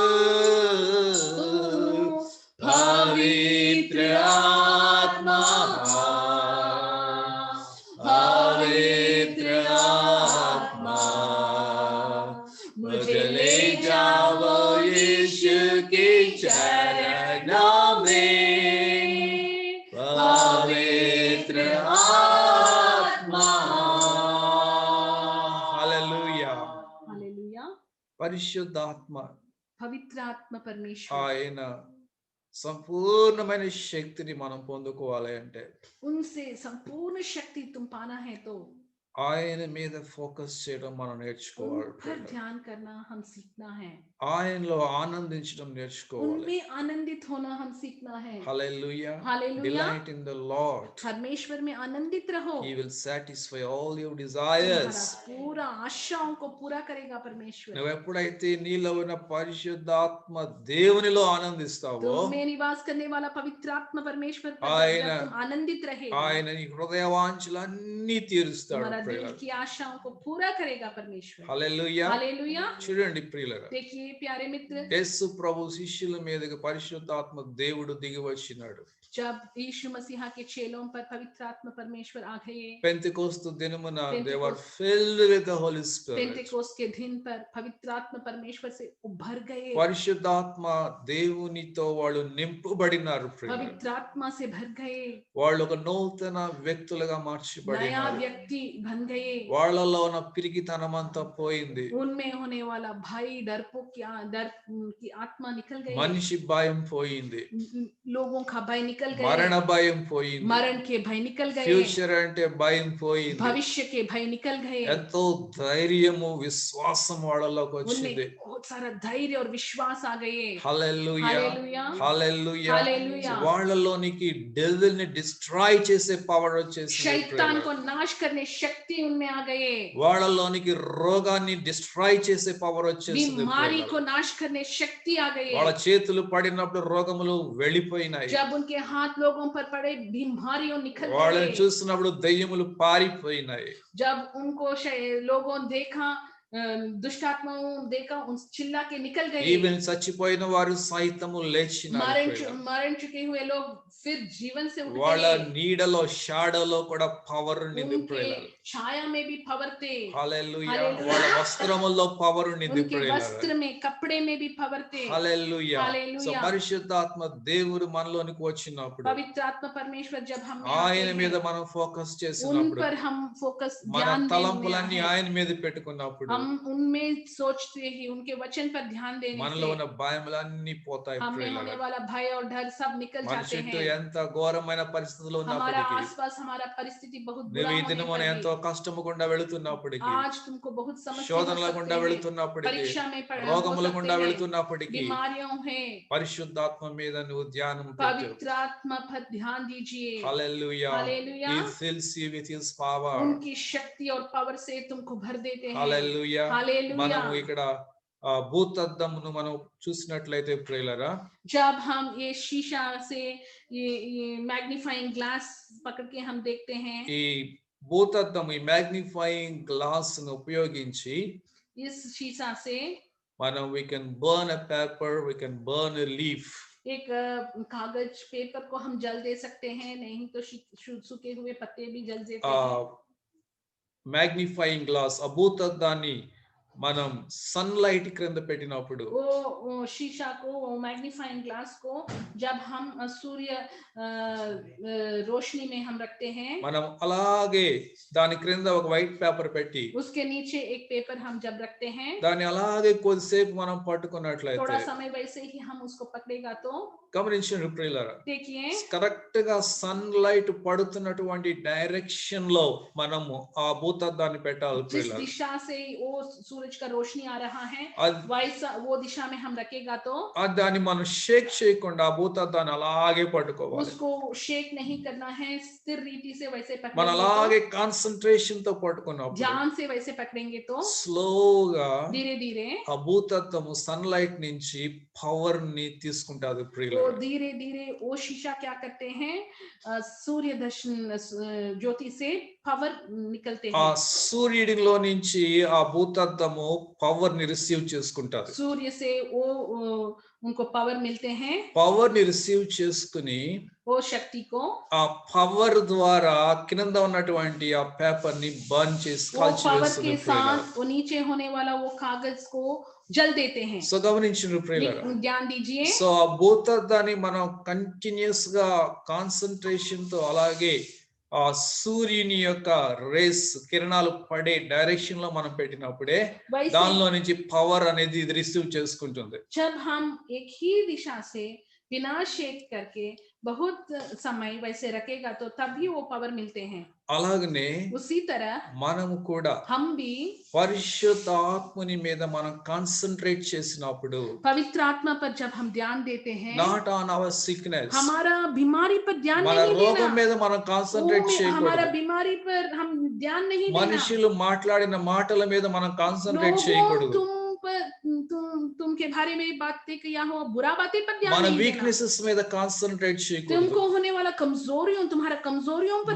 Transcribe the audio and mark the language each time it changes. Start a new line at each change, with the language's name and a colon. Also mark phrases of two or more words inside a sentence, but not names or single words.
Hindi: पवित्र आत्मा पवित्र आत्मा मुझे ले जाओ यीशु के चरणों में पवित्र आत्मा हालेलुया हालेलुया
Telugu: పరిశుద్ధాత్మ
Hindi: पवित्र आत्मा परमेश्वर
Telugu: ఆయన సంపూర్ణమైన శక్తిని మనం పొందుకోవాలి అంటే
Hindi: उनसे संपूर्ण शक्ति तुम पाना है तो
Telugu: ఆయన మీద ఫోకస్ చేయడం మనం
Hindi: उन
Telugu: నేర్చుకోవాలి
Hindi: पर ध्यान करना हम सीखना है
Telugu: ఆయనలో ఆనందించడం నేర్చుకోవాలి
Hindi: उनमें आनंदित होना हम सीखना है
Telugu: హల్లెలూయా
Hindi: हालेलुया
English: Delight in the Lord
Hindi: परमेश्वर में आनंदित रहो
English: he will satisfy all your
Hindi: तुम्हारा
English: desires
Hindi: पूरा आशाओं को पूरा करेगा परमेश्वर
Telugu: నువ్వు ఎప్పుడైతే నీలో ఉన్న పరిశుద్ధాత్మ దేవునిలో ఆనందిస్తావో
Hindi: तुम्हें निवास करने वाला पवित्र आत्मा परमेश्वर पर
Telugu: ఆయన
Hindi: जब तुम आनंदित रहे
Telugu: ఆయన నీ హృదయవాంఛలన్నీ తీరుస్తాడు
Hindi: तुम्हारा दिल
Telugu: ప్రియులారా
Hindi: की आशाओं को पूरा करेगा परमेश्वर
Telugu: హల్లెలూయా
Hindi: हालेलुया
Telugu: చూడండి ప్రియులారా
Hindi: देखिए प्यारे मित्र
Telugu: యేసు ప్రభు శిష్యుల మీదకి పరిశుద్ధాత్మ దేవుడు దిగి వచ్చినాడు
Hindi: जब यीशु मसीहा के चेलों पर पवित्र आत्मा परमेश्वर आ गए
Telugu: పెంతెకోస్తు దినమున
English: they were
Hindi: पेंतिकोस्त
English: filled with the holy spirit
Hindi: पेंतिकोस्त के दिन पर पवित्र आत्मा परमेश्वर से उभर गए
Telugu: పరిశుద్ధాత్మ దేవునితో వాళ్ళు నింపబడినారు ప్రియులారా
Hindi: पवित्र आत्मा से भर गए
Telugu: వాళ్ళు ఒక నూతన వ్యక్తులుగా
Hindi: नया
Telugu: మార్చబడినారు
Hindi: व्यक्ति बन गए
Telugu: వాళ్ళలో ఉన్న పిరికితనం అంతా పోయింది
Hindi: उनमें होने वाला भय डरपोक डर की आत्मा निकल गई
Telugu: మనిషి భయం పోయింది
Hindi: लोगों का भय निकल गए
Telugu: మరణ భయం పోయింది
Hindi: मरण के भय निकल गए
Telugu: ఫ్యూచర్ అంటే భయం పోయింది
Hindi: भविष्य के भय निकल गए
Telugu: ఎంతో ధైర్యము విశ్వాసం వాళ్ళలోకి వచ్చింది
Hindi: उनमें बहुत सारा धैर्य और विश्वास आ गए
Telugu: హల్లెలూయా
Hindi: हालेलुया
Telugu: హల్లెలూయా
Hindi: हालेलुया
Telugu: వాళ్ళలోనికి డెవిల్ ని డిస్ట్రాయ్ చేసే పవర్ వచ్చేసింది
Hindi: शैतान को नाश करने शक्ति उनमें आ गए
Telugu: వాళ్ళలోనికి రోగాన్ని డిస్ట్రాయ్ చేసే పవర్ వచ్చేసింది
Hindi: बीमारी को नाश करने शक्ति आ गई
Telugu: వాళ్ళ చేతులు పడినప్పుడు రోగములు వెళ్ళిపోయినాయి
Hindi: जब उनके हाथ लोगों पर पड़े बीमारियों निकल
Telugu: వాళ్ళని
Hindi: गए
Telugu: చూసినప్పుడు దయ్యములు పారిపోయినాయి
Hindi: जब उनको लोगों देखा दुष्ट आत्माओं देखा उन चिल्ला के निकल गए
Telugu: ఈవెన్ చచ్చిపోయిన వారు సైతము లేచినారు
Hindi: मरण चुके हुए लोग फिर जीवन से उठ
Telugu: వాళ్ళ
Hindi: गए
Telugu: నీడలో షాడోలో కూడా పవర్ ఉండింది
Hindi: उनके छाया में भी पवर थे
Telugu: హల్లెలూయా
Hindi: हालेलुया
Telugu: వాళ్ళ వస్త్రముల్లో పవర్ ఉండింది
Hindi: उनके वस्त्र में कपड़े में भी पवर थे
Telugu: హల్లెలూయా సో
Hindi: हालेलुया
Telugu: పరిశుద్ధాత్మ దేవుడు మనలోనికి వచ్చినప్పుడు
Hindi: पवित्र आत्मा परमेश्वर जब हम
Telugu: ఆయన మీద మనం ఫోకస్
Hindi: उन
Telugu: చేసినప్పుడు
Hindi: पर हम फोकस
Telugu: మన
Hindi: ध्यान
Telugu: తలంపులన్నీ ఆయన మీద పెట్టుకున్నప్పుడు
Hindi: हम उनमें सोचते ही उनके वचन पर ध्यान देने
Telugu: మనలో
Hindi: से
Telugu: ఉన్న భయములన్నీ పోతాయి
Hindi: हमें होने
Telugu: ప్రియులారా
Hindi: वाला भय और डर सब निकल
Telugu: మన
Hindi: जाते
Telugu: చుట్టూ
Hindi: हैं
Telugu: ఎంత ఘోరమైన పరిస్థితులు
Hindi: हमारा
Telugu: ఉన్నప్పటికీ
Hindi: आसपास हमारा परिस्थिति बहुत बुरा
Telugu: నువ్వు ఈ
Hindi: होने
Telugu: దినమున
Hindi: पर
Telugu: ఎంతో
Hindi: भी
Telugu: కష్టము గుండా వెళుతున్నప్పటికీ
Hindi: आज तुमको बहुत समस्या हो
Telugu: శోధనల
Hindi: सकते
Telugu: గుండా
Hindi: हैं,
Telugu: వెళుతున్నప్పటికీ
Hindi: परीक्षा में हो
Telugu: రోగముల
Hindi: सकते
Telugu: గుండా
Hindi: हैं,
Telugu: వెళుతున్నప్పటికీ
Hindi: बीमारियों हैं
Telugu: పరిశుద్ధాత్మ మీద నువ్వు ధ్యానం పెట్టు
Hindi: पवित्र आत्मा पर ध्यान दीजिए
Telugu: హల్లెలూయా
Hindi: हालेलुया
English: he fills you with his power
Hindi: उनकी शक्ति और पावर से तुमको भर देते हैं
Telugu: హల్లెలూయా
Hindi: हालेलुया
Telugu: మనము ఇక్కడ భూతద్దమును మనం చూసినట్లయితే ప్రియులారా
Hindi: जब हम ये शीशा से ये
English: magnifying glass
Hindi: पकड़ के हम देखते हैं
Telugu: ఈ భూతద్దం ఈ
English: magnifying glass
Telugu: ను ఉపయోగించి
Hindi: इस शीशा से
English: మనం we can burn a paper, we can burn a leaf.
Hindi: एक कागज पेपर को हम जल दे सकते हैं, नहीं तो सूखे हुए पत्ते भी जल देते हैं।
English: magnifying glass
Telugu: అభూతద్దాన్ని మనం సన్లైట్ క్రింద పెట్టినప్పుడు
Hindi: वो शीशा को, वो
English: magnifying glass
Hindi: को जब हम सूर्य रोशनी में हम रखते हैं,
Telugu: మనం అలాగే దాని క్రింద ఒక
English: white paper
Telugu: పెట్టి
Hindi: उसके नीचे एक पेपर हम जब रखते हैं,
Telugu: దాన్ని అలాగే కొద్దిసేపు మనం పట్టుకున్నట్లయితే
Hindi: थोड़ा समय वैसे ही हम उसको पकड़ेगा तो
Telugu: గమనించండి ప్రియులారా,
Hindi: देखिए
Telugu: కరెక్ట్ గా సన్లైట్ పడుతున్నటువంటి డైరెక్షన్ లో మనము ఆ భూతద్దాన్ని పెట్టాలి
Hindi: जिस
Telugu: ప్రియులారా.
Hindi: दिशा से वो सूरज का रोशनी आ रहा है
Telugu: అది
Hindi: वैसा वो दिशा में हम रखेगा तो
Telugu: దాన్ని మనం షేక్ చేయకుండా ఆ భూతద్దాన్ని అలాగే పట్టుకోవాలి.
Hindi: उसको शेक नहीं करना है, स्थिर रीति से वैसे
Telugu: మనం
Hindi: पकड़ेंगे
Telugu: అలాగే
Hindi: तो,
Telugu: కాన్సన్ట్రేషన్ తో పట్టుకున్నప్పుడు
Hindi: ध्यान से वैसे पकड़ेंगे तो
Telugu: స్లోగా
Hindi: धीरे धीरे
Telugu: ఆ భూతత్వము సన్లైట్ నుంచి పవర్ ని తీసుకుంటాది
Hindi: वो
Telugu: ప్రియులారా.
Hindi: धीरे धीरे वो शीशा क्या करते हैं, सूर्य दर्शन ज्योति से पावर निकलते
Telugu: ఆ
Hindi: हैं,
Telugu: సూర్యుడిలో నుంచి ఆ భూతత్వము పవర్ ని రిసీవ్ చేసుకుంటాది.
Hindi: सूर्य से वो उनको पावर मिलते हैं,
Telugu: పవర్ ని రిసీవ్ చేసుకుని
Hindi: वो शक्ति को
Telugu: ఆ పవర్ ద్వారా కింద ఉన్నటువంటి ఆ పేపర్ ని బర్న్ చేసి
Hindi: वो
Telugu: కాల్చి
Hindi: पावर
Telugu: వేస్తుంది
Hindi: के
Telugu: ప్రియులారా.
Hindi: साथ वो नीचे होने वाला वो कागज को जल देते हैं.
Telugu: సో గమనించిన ప్రియులారా,
Hindi: ध्यान दीजिए,
Telugu: సో ఆ భూతద్దాన్ని మనం కంటిన్యూస్ గా కాన్సన్ట్రేషన్ తో అలాగే ఆ సూర్యుని యొక్క రేస్ కిరణాలు పడే డైరెక్షన్ లో మనం పెట్టినప్పుడే
Hindi: वैसे
Telugu: దానిలో నుంచి పవర్ అనేది ఇది రిసీవ్ చేసుకుంటుంది.
Hindi: जब हम एक ही दिशा से बिना शेक करके बहुत समय वैसे रखेगा तो तभी वो पावर मिलते हैं.
Telugu: అలాగనే
Hindi: उसी तरह
Telugu: మనము కూడా
Hindi: हम भी
Telugu: పరిశుద్ధాత్మని మీద మనం కాన్సన్ట్రేట్ చేసినప్పుడు
Hindi: पवित्र आत्मा पर जब हम ध्यान देते हैं,
English: Not on our sickness,
Hindi: हमारा बीमारी पर ध्यान
Telugu: మన
Hindi: नहीं
Telugu: రోగం
Hindi: देना,
Telugu: మీద మనం కాన్సన్ట్రేట్
Hindi: हमारा
Telugu: చేయకూడదు.
Hindi: बीमारी पर हम ध्यान नहीं देना,
Telugu: మనుషులు మాట్లాడిన మాటల మీద మనం కాన్సన్ట్రేట్
Hindi: लोगों
Telugu: చేయకూడదు.
Hindi: तुम के बारे में बातें किया हो बुरा बातें पर ध्यान
Telugu: మన
Hindi: नहीं देना,
Telugu: వీక్నెసెస్ మీద కాన్సన్ట్రేట్ చేయకూడదు.
Hindi: तुमको होने वाला कमजोरियों, तुम्हारा कमजोरियों पर